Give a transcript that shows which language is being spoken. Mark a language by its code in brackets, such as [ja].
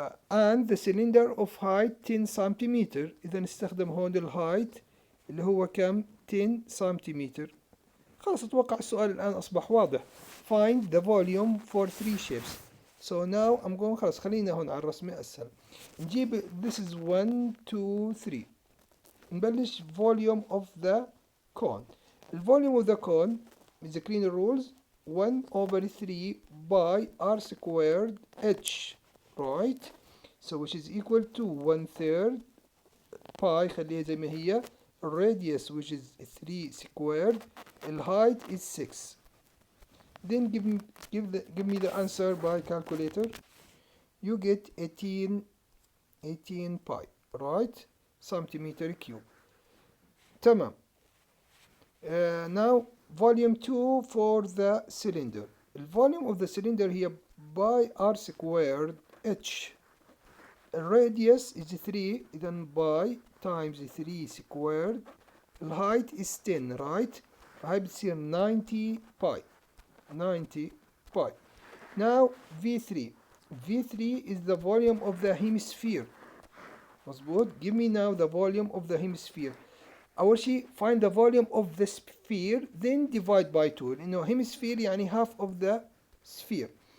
[en] and the cylinder of height 10 centimeter. [ar] إذا نستخدم هون الهايت اللي هو كم؟ 10 سنتيمتر. خلاص أتوقع السؤال الآن أصبح واضح. [en] find the volume for 3 shapes. so now I'm going، [ar] خلاص خلينا هون على الرسمة أسهل. نجيب [en] this is 1 2 3. [ar] نبلش [en] volume of the cone. الvolume of the cone [ar] متذكرين الرولز؟ [en] 1 over 3 by r squared h, right? So which is equal to 1/3 pi، [ar] خليها زي ما هي. [en] radius which is 3 squared. الهايت is 6. Then give me the answer by calculator. You get 18 pi, right? centimeter cube. [ar] تمام. [en] Now volume 2 for the cylinder. The volume of the cylinder here by r squared h. Radius is 3, then by times 3 squared. The height is 10, right? [ar] هاي بتصير 90 pi. [en] 90 pi. Now V3. V3 is the volume of the hemisphere. [ar] مظبوط. [en] Give me now the volume of the hemisphere. [ar] أول شيء [en] find the volume of the sphere, then divide by 2. [ar] لأنه [en] hemisphere [ar] يعني [en] half of the sphere.